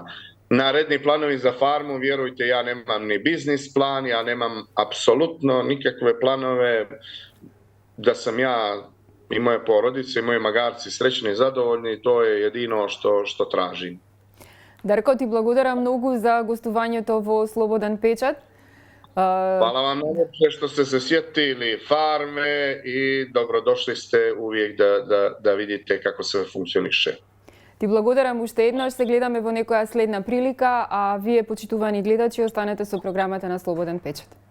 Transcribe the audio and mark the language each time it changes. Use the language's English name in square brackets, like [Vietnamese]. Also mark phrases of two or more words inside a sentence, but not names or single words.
[Serbian] Naredni planovi za farmu, vjerujte, ja nemam ni biznis plan, ja nemam apsolutno nikakve planove da sam ja i moje porodice i moji magarci srećni i zadovoljni, to je jedino što tražim. [Macedonian] Darko, ti благодарам многу за гостувањето во Слободен печат. [Serbian] Hvala vam najljepše što ste se sjetili farme i dobrodošli ste uvijek da vidite kako sve funkcioniše. [Macedonian] Ти благодарам уште еднаш, се гледаме во некоја следна прилика, а вие, почитувани гледачи, останете со програмата на Слободен печат.